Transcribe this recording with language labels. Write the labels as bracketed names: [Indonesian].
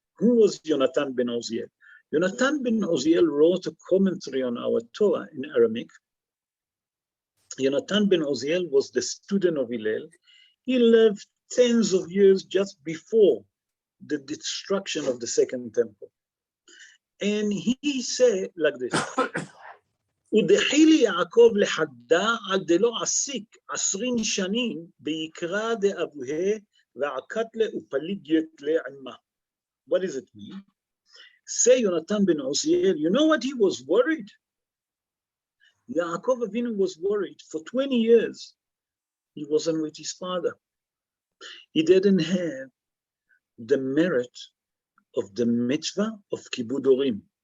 [English] Who was Yonatan ben Oziel? Yonatan ben Oziel wrote a commentary on our Torah in Aramaic. Yonatan ben Oziel was the student of Hillel. He lived tens of years just before the destruction of the Second Temple. And he said like this, [Aramaic] ודחילי יעקב לחדה על דלא עסיק 20 שנים ביקרא דאבוה ועקת לה ופליגית לעמה. [English] What does it mean? Say Yonatan ben Oziel, you know what he was worried? Yaakov Avinu was worried for 20 years. He wasn't with his father. He didn't have the merit of the mitzvah of Kibud Horim.